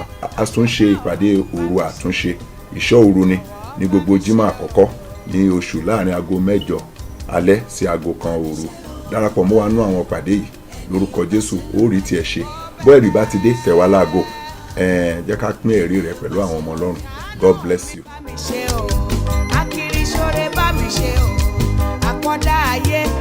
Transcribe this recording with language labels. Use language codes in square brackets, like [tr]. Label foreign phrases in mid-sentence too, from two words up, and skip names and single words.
[yo] A tún ṣe ìpàdé òru àtúnṣe, ìṣọ́ òru ni ní gbogbo jímọ̀ àkọ́kọ́ ní oṣù láàrin aago 8 alẹ́ sí aago 1 òru. Darapọ̀ mọ́ wa nú àwọn ìpàdé yìí lórúkọ Jésù, ó rí tiẹ̀ ṣe. Bó ẹ̀rí bá ti dé, tẹ̀ wá láago. Jẹ́ ká pín ẹ̀rí rẹ̀ pẹ̀lú àwọn ọmọ Ọlọ́run. [en] God bless you. [yo] Akiri ṣoore bá mi ṣe o, àkọ́dá ayé